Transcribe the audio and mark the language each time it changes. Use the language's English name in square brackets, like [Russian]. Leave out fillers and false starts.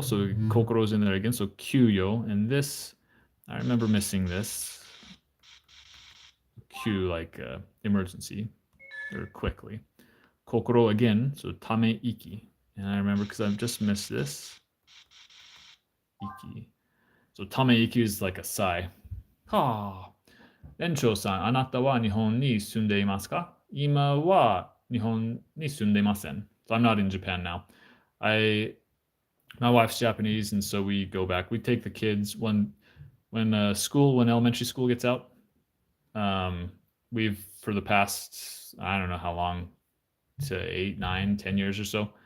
[English] So kokoro's in there again. So kyuyo, and this, I remember missing this. Q like emergency or quickly. Kokoro again. So tame iki, and I remember because I've just missed this. Iki. So tame iki is like a sigh. Ha. [Japanese] Encho-san, あなたは日本に住んでいますか？今は日本に住んでいません. [English] So I'm not in Japan now. My wife's Japanese, and so we go back. We take the kids when elementary school gets out. We've for the past I don't know how long, to 8, 9, 10 years or so.